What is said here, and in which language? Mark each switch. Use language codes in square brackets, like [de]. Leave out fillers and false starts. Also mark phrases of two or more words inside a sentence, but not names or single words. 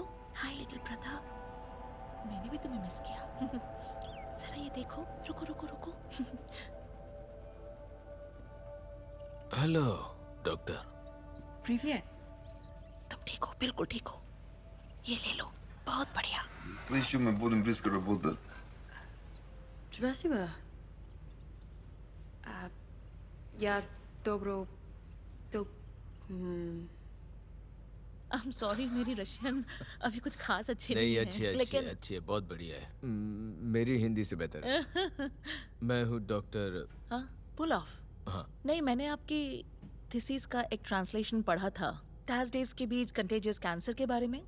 [en] hi little brother, [hi] मैंने भी तुम्हें मिस किया। जरा ये देखो। रुको रुको रुको। [en] hello doctor. [ru] Привет. [hi] तुम ठीक हो? बिल्कुल ठीक हो। ये ले लो, बहुत बढ़िया। [ru] Слышу, мы будем близко работать. Спасибо. Я добро... [en] I am sorry, [hi] मेरी रशियन अभी कुछ खास अच्छी नहीं, है। अच्छी है, लेकिन अच्छी है, बहुत बढ़िया है। मेरी हिंदी से बेहतर है। मैं हूँ डॉक्टर। [en] हाँ, pull off. [hi] हाँ, नहीं, मैंने आपकी थीसिस का एक ट्रांसलेशन पढ़ा था, थर्सडेज के बीच [en] contagious cancer [hi] के बारे में।